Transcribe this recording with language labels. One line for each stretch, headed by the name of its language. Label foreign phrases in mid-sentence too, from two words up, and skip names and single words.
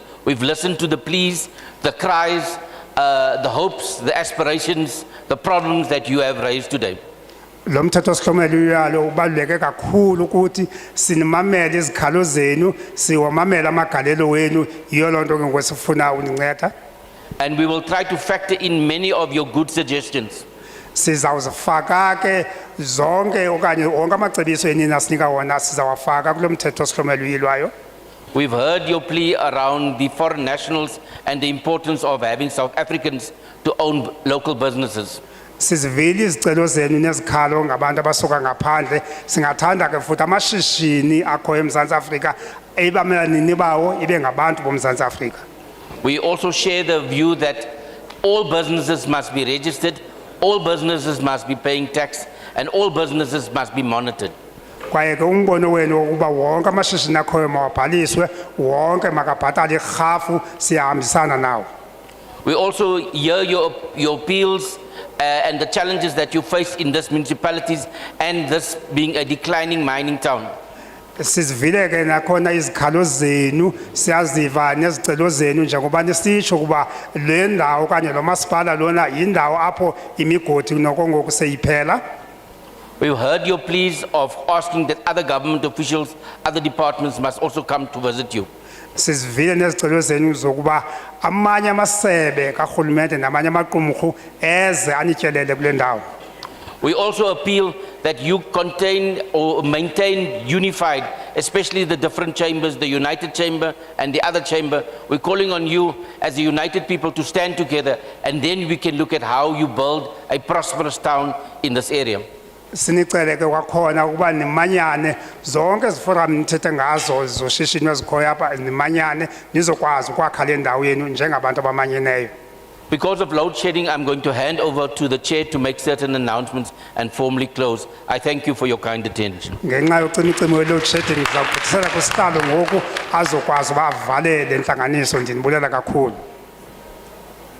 English: We've listened to the pleas, the cries, the hopes, the aspirations, the problems that you have raised today.
Xhosa: Lo mthetho sihlomelo uyalo ubaluleke kakhulu ukuthi sinimamele izikhalo zenu siwamamela amagalelo wenu iyo lonto ke ngokusifuna uninceda.
English: And we will try to factor in many of your good suggestions.
Xhosa: Sizawuzifaka ke zonke okanye onke amacebiso enina sinika wona sizawafaka kulo mthetho sihlomelo uyilwayo.
English: We've heard your plea around the foreign nationals and the importance of having South Africans to own local businesses.
Xhosa: Sizivile izicelo zenu nezikhalo ngabantu abasuka ngaphandle singathanda ke futhi amashishini akho eMzantsi Afrika ebamelanini bawo ibe ngabantu boMzantsi Afrika.
English: We also share the view that all businesses must be registered, all businesses must be paying tax, and all businesses must be monitored.
Xhosa: Kwaye ke umbono wenu ukuba wonke amashishini akho mawabhaliswe wonke makabhatale irhafu siyahambisana nawo.
English: We also hear your appeals and the challenges that you face in this municipalities and this being a declining mining town.
Xhosa: Sizivile ke nakhona izikhalo zenu siyaziva nezicelo zenu njengoba nisitsho kuba le ndawo kanye lo masipala lona indawo apho imigodi nokongoku seyiphela.
English: We've heard your pleas of asking that other government officials, other departments must also come to visit you.
Xhosa: Sizivile nezicelo zenu zokuba amanye amasebe karhulumente namanye amaqumrhu eze anityelele kule ndawo.
English: We also appeal that you contain or maintain unified, especially the different chambers, the United Chamber and the other chamber. We're calling on you as a united people to stand together, and then we can look at how you build a prosperous town in this area.
Xhosa: Sinicele ke kwakhona ukuba nimanyane zonke iziforum nithethe ngazo zoshishino ezikhoyo apha nimanyane nizokwazi ukwakha le ndawo yenu njengabantu abamanyeneyo.
English: Because of load shedding, I'm going to hand over to the chair to make certain announcements and formally close. I thank you for your kind attention.
Xhosa: Ngenxa yocimicimi we-
English: load shedding
Xhosa: ngizawugqithisela kusihlalo ngoku azokwazi uba avale le ntlanganiso. Ndinibulela kakhulu.